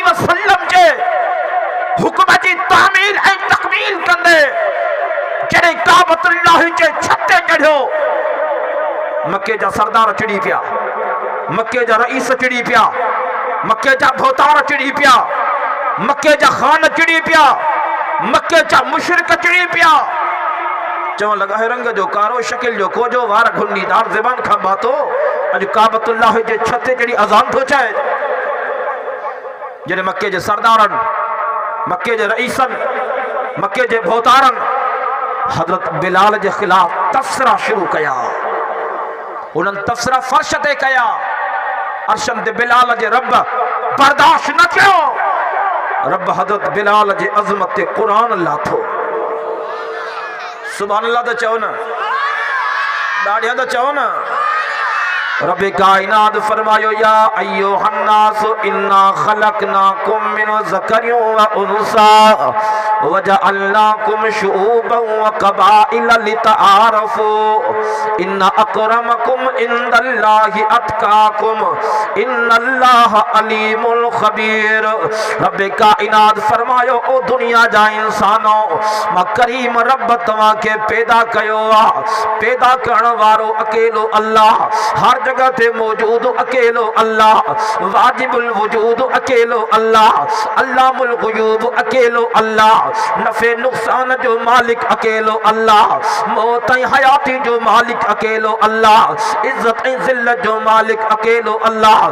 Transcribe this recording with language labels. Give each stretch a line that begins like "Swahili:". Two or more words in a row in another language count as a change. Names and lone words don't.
Sindhi: वसल्लम जे हुक्म जी तामील ऐं तकमील कंदे जॾहिं काबतुल्लाह जे छत ते चढ़ियो, मके जा सरदार चिड़ी पिया, मके जा रईस चिड़ी पिया, मके जा भोतार चिड़ी पिया, मके जा खान चिड़ी पिया, मके जा मुशरिक चिड़ी पिया। चवण लगा है रंग जो कारो शकिल जो कोजो वार घुंडीदार ज़बान खां बातो अज काबतुल्लाह जे छत ते जड़ी अज़ान थो चाहे। जॾहिं मके जे सरदारन, मके जे रईसन, मके जे भोतारन हज़रत बिलाल जे खिलाफ तबसरा शुरू कया, उन्हनि तबसरा फर्श ते कया, अर्शन ते बिलाल जे रब बर्दाश्त न कयो। रब हज़रत बिलाल जे अज़मत ते क़ुरान लाथो।
Arabic: سبحان الله
Sindhi: तो चओ न, ॾाढिया तो चओ न। रब कायनात फरमायो
Arabic: يا أيها الناس إنا خلقناكم من ذكر وأنثى وجعلناكم شعوبا وقبائل لتعارفوا إن أكرمكم عند الله أتقاكم إن الله عليم خبير.
Sindhi: रब कायनात फरमायो ओ दुनिया जा इंसानो, मां करीम रब तव्हां के पैदा कयो आ। पैदा करण वारो अकेलो अल्लाह, हर जगह ते मौजूद अकेलो अल्लाह, वाजिबुल वजूद अकेलो अल्लाह, अल्लामुल गुयूब अकेलो अल्लाह, नफे नुकसान जो मालिक अकेलो अल्लाह, मौत ऐं हयाती जो मालिक अकेलो अल्लाह, इज्जत ऐं ज़िल्लत जो मालिक अकेलो अल्लाह।